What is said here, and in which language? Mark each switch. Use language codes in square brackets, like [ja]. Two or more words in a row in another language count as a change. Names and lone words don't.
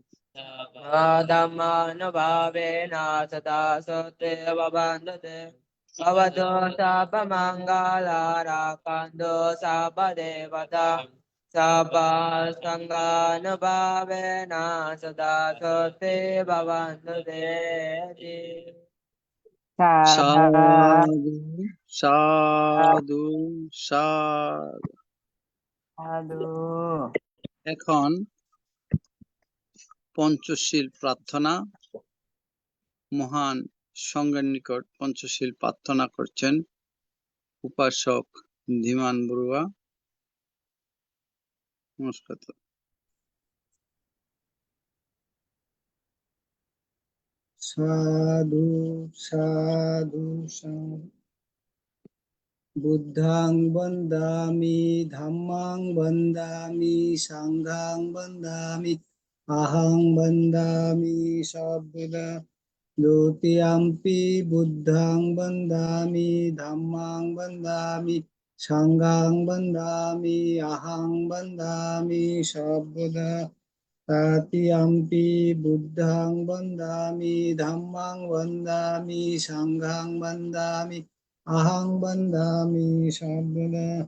[pi] Dhammanubhavena sadasote bhavantu te bhavato sabbamangala rakkanto sabba devata sabba sanganubhavena sadasote bhavantu te [bn] সাধু সাধু সাধু। এখন পঞ্চশীল প্রার্থনা। মহান সংঘের নিকট পঞ্চশীল প্রার্থনা করছেন উপাসক ধীমান বড়ুয়া। নমস্কার। সাধু সাধু সাধু। [pi] বুদ্ধাং বন্দামি ধাম্মাং বন্দামি সাংঘাং বন্দামি আহং বন্দামি সবুদা দ্বিতীয়াম্পি বুদ্ধাং বন্দামি ধাম্মাং বন্দামি Sanghang bandami ahang bandami sabbuddha tatiyampi buddhang bandami dhammang bandami sanghang bandami ahang bandami sabbuddha